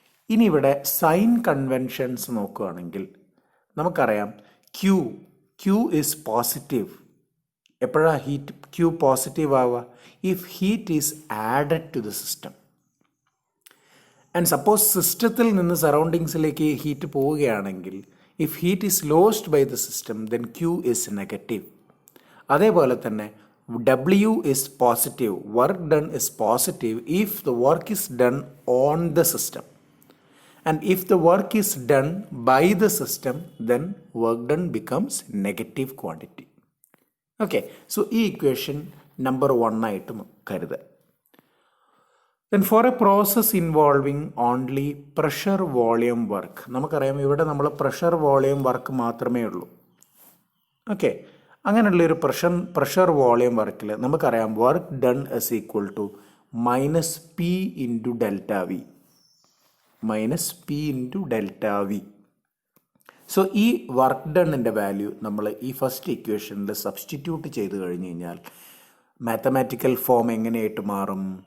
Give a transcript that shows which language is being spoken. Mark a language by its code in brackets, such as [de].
[ml] ഇനി ഇവിടെ sign conventions നോക്കുകയാണെങ്കിൽ നമുക്കറിയാം ക്യൂ ഈസ് പോസിറ്റീവ്. എപ്പോഴാണ് ക്യൂ പോസിറ്റീവ് ആവുക? [en] If heat is added to the system. And suppose [ml] സിസ്റ്റത്തിൽ നിന്ന് സറൗണ്ടിങ്സിലേക്ക് ഹീറ്റ് പോവുകയാണെങ്കിൽ [en] If heat is lost by the system then Q is negative. [ml] അതേപോലെ തന്നെ [en] W is positive, work done is positive if the work is done on the system. And if the work is done by the system, then work done becomes negative quantity. [ml] Okay, so ഈ equation number 1 ആയിട്ട് കരുതുക. [en] Then for a process involving only pressure volume work, [ml] നമുക്കറിയാം ഇവിടെ നമ്മൾ pressure volume work മാത്രമേ ഉള്ളൂ. Okay, അങ്ങനെയുള്ളൊരു pressure volume വർക്കിൽ നമുക്കറിയാം work done is equal to minus P into delta V. Minus P into delta V. So ഈ work ഡണ്ണിൻ്റെ value നമ്മൾ ഈ ഫസ്റ്റ് ഇക്വേഷനിൽ സബ്സ്റ്റിറ്റ്യൂട്ട് ചെയ്ത് കഴിഞ്ഞ് കഴിഞ്ഞാൽ മാത്തമാറ്റിക്കൽ ഫോം എങ്ങനെയായിട്ട് മാറും?